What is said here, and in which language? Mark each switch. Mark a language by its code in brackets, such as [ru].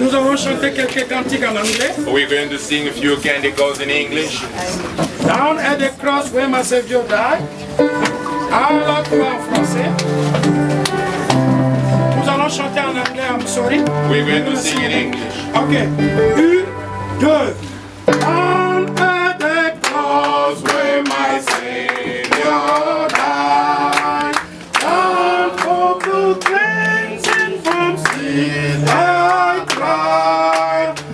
[fr] Nous allons chanter quelques cantiques en anglais. [en] We're going to sing a few canticles in English. Down at the cross where my Savior died. [fr] Alors, tu vas en français. Nous allons chanter en anglais, [en] I'm sorry. We're going to sing in English. Ok. 1, 2. Down at the cross where my Savior died. Down for the cleansing from sin I cried.